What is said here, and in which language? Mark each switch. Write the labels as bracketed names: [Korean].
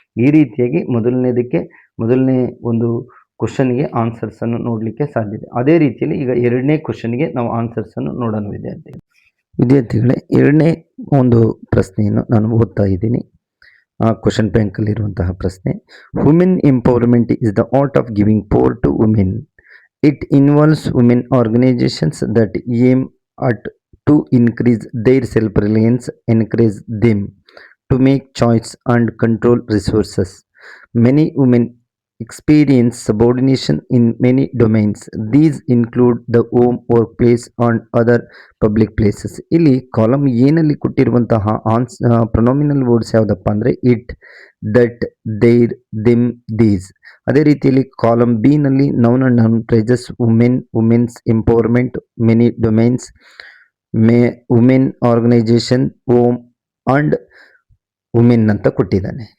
[Kannada] ಈ ರೀತಿಯಾಗಿ ಮೊದಲನೇ ಒಂದು ಕ್ವಶನ್ಗೆ ಆನ್ಸರ್ಸನ್ನು ನೋಡಲಿಕ್ಕೆ ಸಾಧ್ಯತೆ. ಅದೇ ರೀತಿಯಲ್ಲಿ ಈಗ ಎರಡನೇ ಕ್ವಶನ್ಗೆ ನಾವು ಆನ್ಸರ್ಸನ್ನು ನೋಡೋಣ ವಿದ್ಯಾರ್ಥಿಗಳೇ. ಎರಡನೇ ಒಂದು ಪ್ರಶ್ನೆಯನ್ನು ನಾನು ಓದ್ತಾ ಇದ್ದೀನಿ. ಕ್ವಶನ್ ಬ್ಯಾಂಕಲ್ಲಿರುವಂತಹ ಪ್ರಶ್ನೆ, [English] Women empowerment is the art of giving power to women. It involves women organisations that aim at to increase their self-reliance, encourage them to make choice and control resources. Many women experience subordination in many domains. These include the home, workplace and other public places. [Kannada] ಇಲ್ಲಿ column ಏನಲ್ಲಿ ಕೊಟ್ಟಿರುವಂತಹ ಪ್ರೊನಾಮಿನಲ್ words ಯಾವುದಪ್ಪ ಅಂದರೆ it, that, there, ದಿಮ್, these. ಅದೇ ರೀತಿಯಲ್ಲಿ column B ನಲ್ಲಿ noun and noun phrases women, women's empowerment, many domains, women organisation, ohm and women ಅಂತ ಕೊಟ್ಟಿದ್ದಾನೆ.